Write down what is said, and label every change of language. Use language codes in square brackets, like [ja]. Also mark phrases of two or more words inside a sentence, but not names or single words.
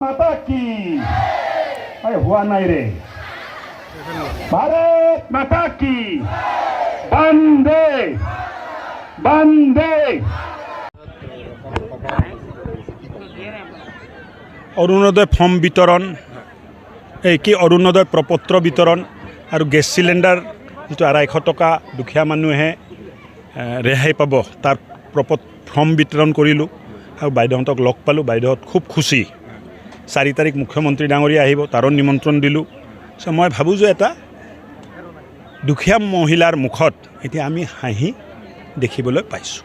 [hi] माता की अरे हुआ नहीं रे भारत माता की वंदे वंदे [as] অৰুণোদয় ফৰ্ম বিতৰণ কি অৰুণোদয় প্ৰপত্ৰ বিতৰণ আৰু গেছ চিলিণ্ডাৰ যিটো 250 টকা দুখীয়া মানুহে ৰেহাই পাব তাৰ ফৰ্ম বিতৰণ কৰিলোঁ আৰু বাইদেউহঁতক লগ পালোঁ বাইদেউহঁত খুব খুচি 4 তাৰিখ মুখ্যমন্ত্ৰী ডাঙৰীয়া আহিব তাৰো নিমন্ত্ৰণ দিলোঁ মই ভাবোঁ যে এটা দুখীয়া মহিলাৰ মুখত এতিয়া আমি হাঁহি দেখিবলৈ পাইছোঁ